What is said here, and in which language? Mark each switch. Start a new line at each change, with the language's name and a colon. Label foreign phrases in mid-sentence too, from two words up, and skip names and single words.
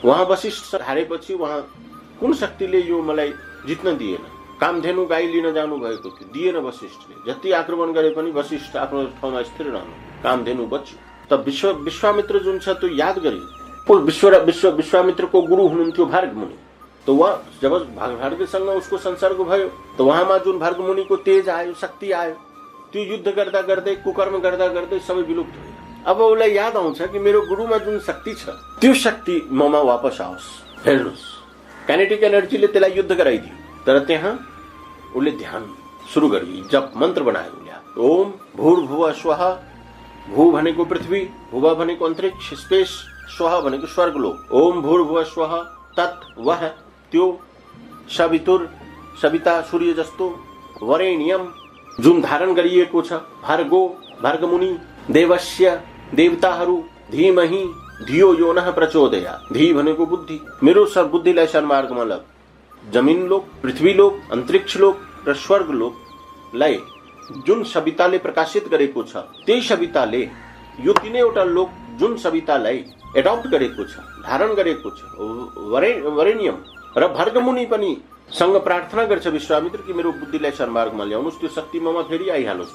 Nepali: उहाँ वशिष्ठ हारेपछि उहाँ कुन शक्तिले यो मलाई जित्न दिएन? कामधेनु गाई लिन जानु भएको थियो, दिएन वशिष्ठले। जति आक्रमण गरे पनि वशिष्ठ आफ्नो ठाउँमा स्थिर रहनु, कामधेनु बच्यो। त विश्वामित्र जुन छ त्यो याद गरियो। विश्वामित्रको गुरु हुनुहुन्थ्यो भर्ग मुनि।
Hindi: तो वह जब
Nepali: भर्गसँग उसको संसर्ग भयो त उहाँमा जुन भर्ग मुनिको तेज आयो, शक्ति आयो, त्यो युद्ध गर्दा गर्दै कुकर्म गर्दा गर्दै सबै विलुप्त भयो। अब उसलाई याद आउँछ कि मेरो गुरुमा जुन शक्ति छ त्यो शक्ति ममा वापस आओस्। हेर्नुहोस्,
English: kinetic energyले
Nepali: त्यसलाई युद्ध गराइदियो। तर त्यहाँ उसले ध्यान सुरु गर्यो, जप मन्त्र बनायो उसले।
Sanskrit: ओम भूर्भुवः स्वः।
Nepali: भू भनेको पृथ्वी, भुव भनेको अन्तरिक्ष स्पेस, स्वः भनेको स्वर्गलोक।
Sanskrit: ओम भूर्भुवः स्वः तत्
Nepali: वह त्यो सवितुर सविता सूर्य जस्तो, वरेण्यम जुन धारण गरिएको छ,
Sanskrit: भर्गो भर्गमुनि, देवस्य देवताहरू, धीमहि धियो यो नः प्रचोदयात्।
Nepali: धी भनेको बुद्धि, मेरो बुद्धिलाई सन्मार्गमा लग। जमिन लोक, पृथ्वी लोक, अन्तरिक्ष लोक र स्वर्ग लोकलाई जुन सविताले प्रकाशित गरेको छ, त्यही सविताले यो तीनैवटा लोक जुन सवितालाई एडप्ट गरेको छ, धारण गरेको छ, वरेण्यम र भर्गमुनि पनि सँग प्रार्थना गर्छ विश्वामित्र कि मेरो बुद्धिलाई सन्मार्गमा ल्याउनुस्, त्यो शक्ति ममा फेरि आइहालोस्।